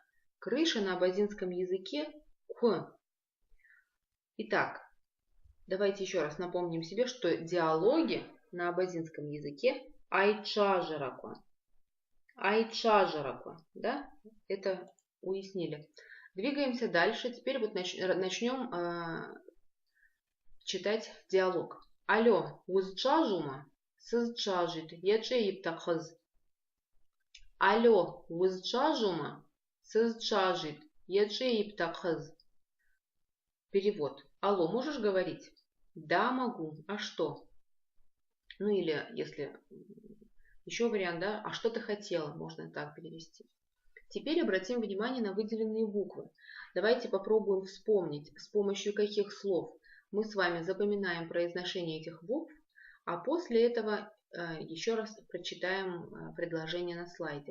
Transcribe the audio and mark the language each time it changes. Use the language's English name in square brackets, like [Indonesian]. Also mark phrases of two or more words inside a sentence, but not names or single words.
[Russian] Крыша на абазинском языке К. Итак, давайте еще раз напомним себе, что диалоги на абазинском языке айчажераква. Айчажераква, да? Это уяснили. Двигаемся дальше. Теперь вот начнем читать диалог. Алло, [Abaza] узчажума? Сызчажит, ячеип тахыз. Алло, узчажума? Сызчажит, ячеип тахыз. [Russian] Перевод. Алло, можешь говорить? Да, могу. А что? Ну или, если еще вариант, да? А что ты хотела? Можно так перевести. Теперь обратим внимание на выделенные буквы. Давайте попробуем вспомнить, с помощью каких слов мы с вами запоминаем произношение этих букв, а после этого еще раз прочитаем предложение на слайде.